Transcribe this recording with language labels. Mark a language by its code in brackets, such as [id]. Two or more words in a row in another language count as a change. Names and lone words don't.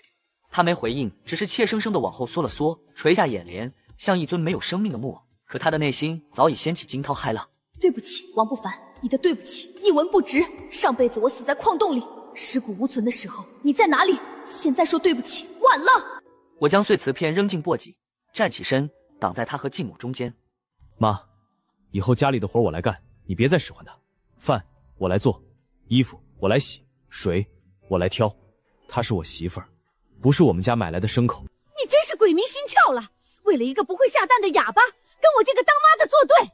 [zh] 他沒回應，只是怯生生地往後縮了縮，垂下眼簾，像一尊沒有生命的木偶。可他的內心早已掀起驚濤駭浪。對不起，王不凡，你的對不起一文不值。上輩子我死在礦洞裡，屍骨無存的時候你在哪裡？現在說對不起，晚了。我將碎瓷片扔進簸箕，站起身，擋在他和繼母中間。媽，以後家裡的活我來幹，你別再使喚他。飯我來做，衣服我來洗，水我來挑。她是我媳婦兒，不是我們家買來的牲口。你真是鬼迷心竅了，為了一個不會下蛋的啞巴，跟我這個當媽的作對。